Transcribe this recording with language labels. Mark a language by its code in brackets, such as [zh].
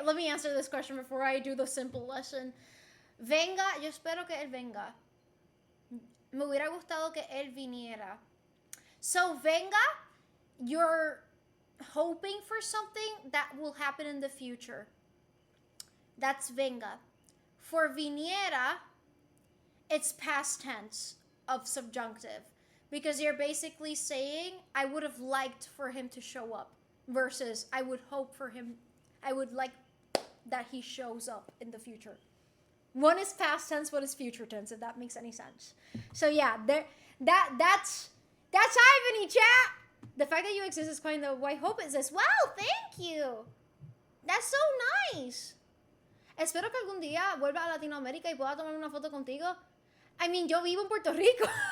[en] Let me answer this question before I do the simple lesson. [es] Venga, yo espero que él venga. Me hubiera gustado que él viniera. [en] So venga, you're hoping for something that will happen in the future. That's venga. For viniera, it's past tense of subjunctive because you're basically saying I would have liked for him to show up versus I would hope for him, I would like that he shows up in the future. One is past tense, one is future tense, if that makes any sense. So yeah, that's Ivany, chat. The fact that you exist is quite the I hope it says, wow, thank you. That's so nice. [es] Espero que algún día vuelva a Latinoamérica y pueda tomar una foto contigo. [en] I mean, [es] yo vivo en Puerto Rico.